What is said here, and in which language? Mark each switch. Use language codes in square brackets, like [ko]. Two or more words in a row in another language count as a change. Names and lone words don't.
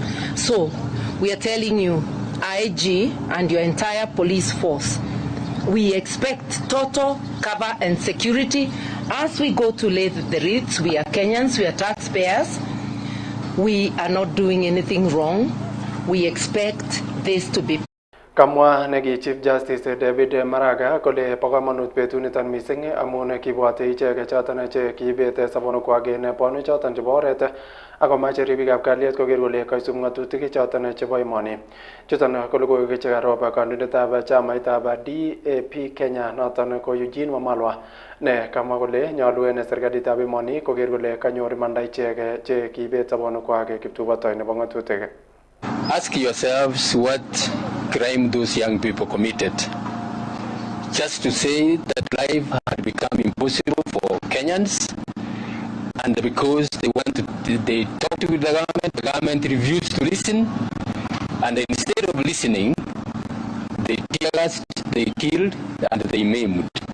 [en] So we are telling you, IG and your entire police force, we expect total cover and security as we go to lay the wreaths. We are Kenyans, we are taxpayers. We are not doing anything wrong. We expect this to be. [kln] Kamwa negi Chief Justice David Maraga kole pakamanut betunitan mising amun kibwate icheke choton che kibete sabono kwage ne ponu choton chebo oret ako mache ribikab kalyet koker kole kaisub ngatutik choton chebo imoni. Chuton ko logoiwek che karoba kandoindetab chamaitab DAP Kenya noton ko Eugene Wamalwa ne kamwa kole nyolu en serikalitab imoni koker kole kanyor imanda icheke che kibete sabono kwage kiptubotoi nebo ngatutik. [en] Ask yourselves what crime those young people committed. Just to say that life had become impossible for Kenyans, and because they talked with the government refused to listen, and instead of listening, they tear-gassed, they killed, and they maimed.